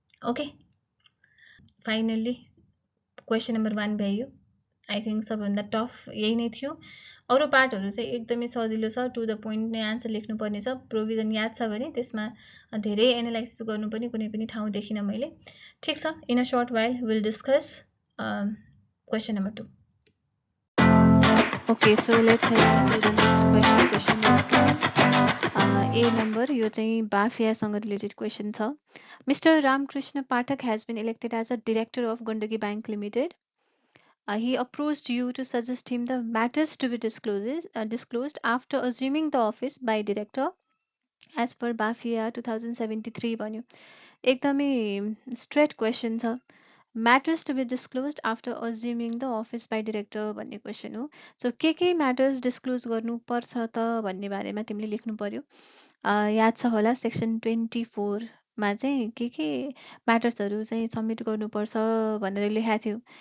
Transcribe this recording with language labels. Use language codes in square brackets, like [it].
[ne] Okay, finally question number 1 भ्याइयो. I think सबैभन्दा tough यही नै थियो. अरू पार्टहरू चाहिँ एकदमै सजिलो छ, [en] to the point [ne] नै आन्सर लेख्नुपर्ने छ. प्रोभिजन याद छ भने त्यसमा धेरै एनालाइसिस गर्नु पनि कुनै पनि ठाउँ देखिनँ मैले. ठिक छ, [en] In a short while will discuss question number 2. Okay, so let's head to the next question. Question number 2 A number, [ne] यो चाहिँ बाफियासँग रिलेटेड क्वेसन छ. [en] Mister Ramkrishna Pathak has been elected as a director of Gandaki bank limited. He approached you to suggest him the matters to be disclosed after assuming the office by director as per BAFIA 2073 [ne] भन्यो. एकदमै straight question छ. [en] matters to be disclose after assuming the office by director [ne] भन्ने question हो. So के matters disclose गर्नुपर्छ त भन्ने बारेमा तिमीले लेख्नु पर्यो. याद छ होला सेक्सन 24 मा चाहिँ के म्याटर्सहरू चाहिँ सब्मिट गर्नुपर्छ भनेर लेखाएको थियो।